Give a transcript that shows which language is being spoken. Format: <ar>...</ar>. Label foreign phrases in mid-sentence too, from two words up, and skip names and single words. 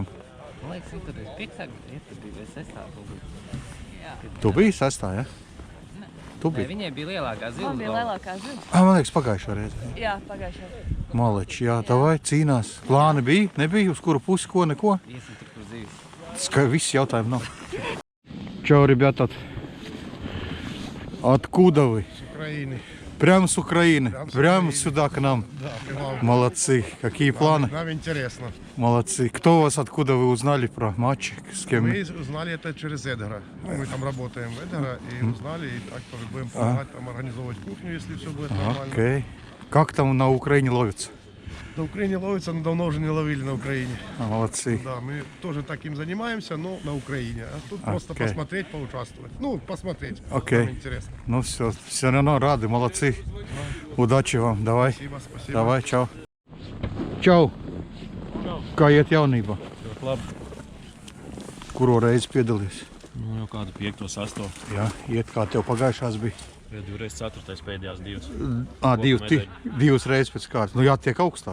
<lv>Man liekas, tur bija 5. Tur bija 6. Tu biji sestā, jā? Tu Nē, biji? viņai bija lielākā zila. Man bija lielākā ziņa. Man liekas, pagājušā reize. Jā, pagājušajā. Maleči, jā, davai, cīnās. Plāni bija? Nebija? Uz kuru pusi, ko, neko? Iesim tur kur zivis. Viss jautājumi nav. Čau,</lv> <ru>ребята. Откуда вы? Ukraini. Прямо с Украины. Прямо сюда к нам. Да, к вам. Молодцы. Какие планы? Нам интересно. Молодцы. Кто вас, откуда вы узнали про матчи? С кем? Мы узнали это через Эдгара. Ну, мы там работаем в Эдгара и узнали, и так тоже будем помогать там организовывать кухню, если все будет нормально. Окей. Как там на Украине ловится? На Украине ловится, но давно уже не ловили на Украине. Молодцы. Да, мы тоже таким занимаемся, но на Украине. А тут просто Окей. посмотреть, поучаствовать. Ну, посмотреть. Окей. Нам интересно. Ну все равно рады, молодцы. Удачи вам. Давай. Спасибо. Давай,</ru> <lv>čau. Čau. Kā iet jaunībā? Labi. Kuro reizi piedalies? Nu, jau kādu 5, 8. Jā, iet kā tev pagājušās bija. Ja 2 4. pēdējās 2. 2 reizes pēc kārtas. Nu jātiek augstāk.</lv>